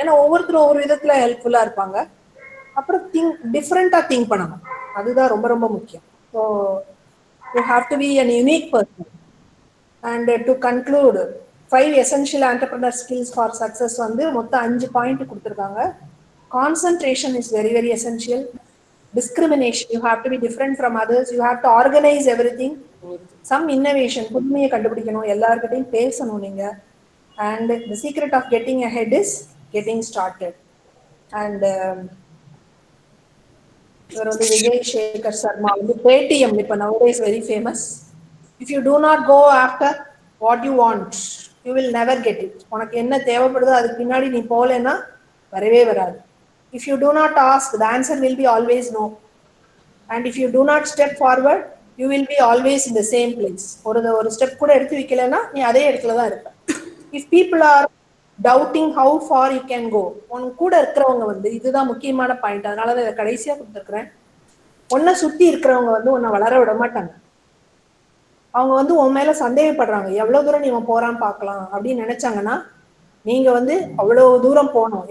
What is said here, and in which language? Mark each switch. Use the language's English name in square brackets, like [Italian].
[Tamil] ஏன்னா ஒவ்வொருத்தரும் ஒவ்வொரு விதத்தில் ஹெல்ப்ஃபுல்லாக இருப்பாங்க. அப்புறம் டிஃப்ரெண்ட்டாக திங்க் பண்ணணும். அதுதான் ரொம்ப ரொம்ப முக்கியம். [English] So you have to be an unique person. And to conclude, 5 essential entrepreneur skills for success [Tamil] வந்து மொத்தம் 5 பாயிண்ட் கொடுத்துருக்காங்க. [English] Concentration is very very essential. Discrimination, you have to be different from others. You have to organize everything. [Tamil] Some innovation, புதுமையை கண்டுபிடிக்கணும், எல்லார்கிட்டையும் பேசணும் நீங்க. [English] And the secret of getting ahead is getting started. [Tamil] And இவர் வந்து விஜய் சேகர் சர்மா வந்து Paytm இப்போ [English] nowadays very famous. If you do not go after what you want, you will never get it. [Tamil] உனக்கு என்ன தேவைப்படுதோ அதுக்கு பின்னாடி நீ போகலன்னா வரவே வராது. [English] If you do not ask, the answer will be always no. And if you do not step forward, you will be always in the same place. [Tamil] ஒரு ஸ்டெப் கூட எடுத்து வைக்கலன்னா நீ அதே இடத்துல தான் இருப்ப. [English] If people are doubting how far you can go, [Tamil] உன் கூட இருக்கிறவங்க வந்து, இதுதான் முக்கியமான பாயிண்ட், அதனால தான் இதை கடைசியாக கொடுத்துருக்குறேன். உன்னை சுற்றி இருக்கிறவங்க வந்து உன்னை வளர விட மாட்டாங்க. அவங்க வந்து உன் மேலே சந்தேகப்படுறாங்க, எவ்வளோ தூரம் நீ போகிறான்னு பார்க்கலாம் அப்படின்னு நினைச்சாங்கன்னா நீங்க வந்து அவ்வளோ தூரம் போகணும்.